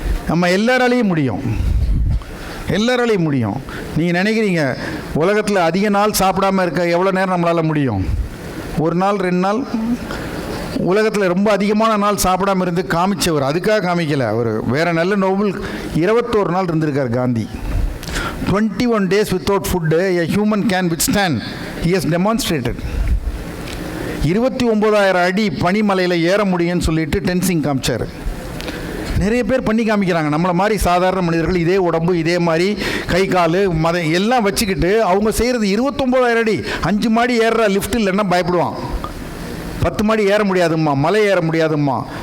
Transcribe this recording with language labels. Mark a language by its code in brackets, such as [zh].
[ta] நம்ம எல்லாராலையும் முடியும், எல்லாராலையும் முடியும். நீங்கள் நினைக்கிறீங்க உலகத்தில் அதிக நாள் சாப்பிடாமல் இருக்க எவ்வளோ நேரம் நம்மளால் முடியும்? 1 நாள் 2 நாள். உலகத்தில் ரொம்ப அதிகமான நாள் சாப்பிடாமல் இருந்து காமிச்சவர். அதுக்காக காமிக்கலை அவர். வேறு நல்ல நோபல் 21 நாள் இருந்திருக்கார் Gandhi. [en] 21 days without food a human can withstand. He has demonstrated. [ta] 29,000 அடி பனிமலையில் ஏற முடியும்னு சொல்லிட்டு டென்சிங் காமிச்சார். நிறைய பேர் பண்ணி காமிக்கிறாங்க. நம்மளை மாதிரி சாதாரண மனிதர்கள் இதே உடம்பு இதே மாதிரி கை கால் எல்லாம் வச்சுக்கிட்டு அவங்க செய்கிறது 29,000 அடி. 5 மாடி ஏறுற லிஃப்ட் இல்லைன்னா பயப்படுவான். 10 மாடி ஏற முடியாதும்மா, மலை ஏற முடியாதும்மா.